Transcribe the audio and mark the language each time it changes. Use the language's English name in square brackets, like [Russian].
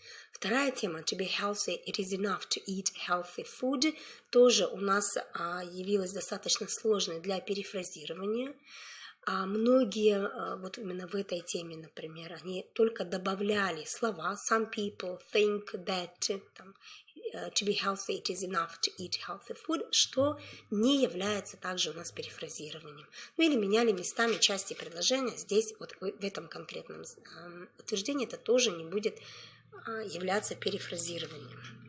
[Russian] Вторая тема, [English] to be healthy, it is enough to eat healthy food, [Russian] тоже у нас явилась достаточно сложной для перефразирования. Многие вот именно в этой теме, например, они только добавляли слова. [English] Some people think that to be healthy, it is enough to eat healthy food, [Russian] что не является также у нас перефразированием. Или меняли местами части предложения. Здесь вот в этом конкретном утверждении это тоже не будет являться перефразированием.